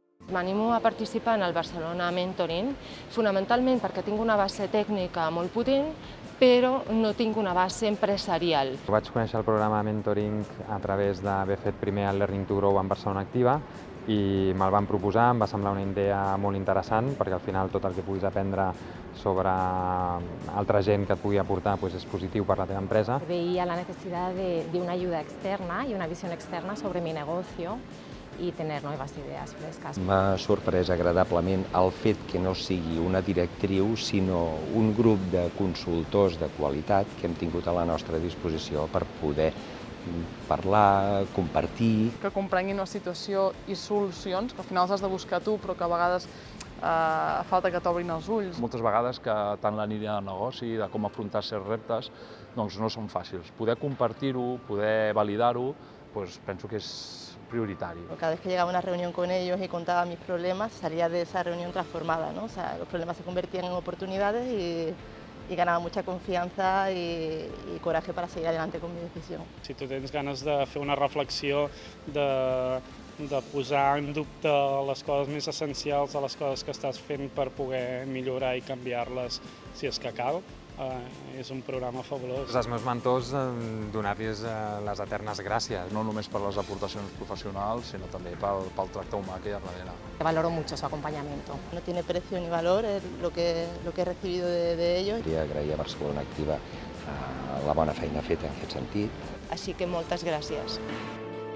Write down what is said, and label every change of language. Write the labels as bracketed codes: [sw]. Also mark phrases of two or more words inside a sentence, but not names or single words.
[ca] M'animo a participar en el Barcelona Mentoring, fonamentalment perquè tinc una base tècnica molt potent, però no tinc una base empresarial. Vaig conèixer el programa Mentoring a través d'haver fet primer el Learning to Grow en Barcelona Activa i me'l van proposar, em va semblar una idea molt interessant perquè al final tot el que puguis aprendre sobre altra gent que et pugui aportar és positiu per la teva empresa. [es] Veía la necesidad de una ayuda externa y una visión externa sobre mi negocio y tener nuevas ideas frescas. [ca] M'ha sorprès agradablement el fet que no sigui una directriu, sinó un grup de consultors de qualitat que hem tingut a la nostra disposició per poder parlar, compartir. Que comprenguin la situació i solucions, que al final les has de buscar tu, però que a vegades falta que t'obrin els ulls. Moltes vegades que tant la línia de negoci, de com afrontar certs reptes, doncs no són fàcils. Poder compartir-ho, poder validar-ho, penso que és prioritari. [es] Cada vez que llegaba a una reunión con ellos y contaba mis problemas, salía de esa reunión transformada, ¿no? O sea, los problemas se convertían en oportunidades y ganaba mucha confianza y coraje para seguir adelante con mi decisión. [ca] Si tu tens ganes de fer una reflexió, de posar en dubte les coses més essencials de les coses que estàs fent per poder millorar i canviar-les si és que cal, és un programa fabulós. Els meus mentors, donar-los les eternes gràcies. No només per les aportacions professionals, sinó també pel tracte humà que hi ha darrere. [es] Valoro mucho su acompañamiento. No tiene precio ni valor lo que he recibido de ellos. [ca] Volia agrair a Barcelona Activa la bona feina feta en aquest sentit. Així que moltes gràcies.